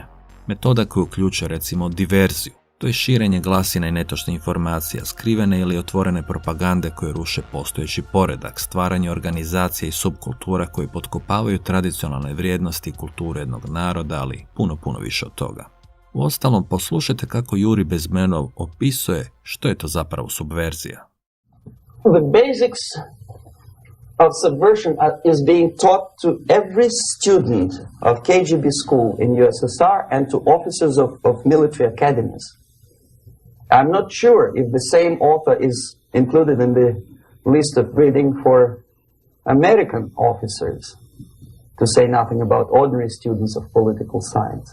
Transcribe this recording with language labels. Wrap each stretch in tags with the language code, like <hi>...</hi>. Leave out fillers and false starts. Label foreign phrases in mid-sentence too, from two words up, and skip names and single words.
<hr>Metoda koja uključuje recimo diverziju. To je širenje glasina i netočnih informacija, skrivene ili otvorene propagande koje ruše postojeći poredak, stvaranje organizacije i subkultura koje potkopavaju tradicionalne vrijednosti i kulture jednog naroda, ali puno više od toga. Uostalom, poslušajte kako Jurij Bezmenov opisuje što je to zapravo subverzija.</hr> <en>The basics of subversion is being taught to every student of KGB school in USSR and to officers of military academies. I'm not sure if the same author is included in the list of reading for American officers, to say nothing about ordinary students of political science.</en>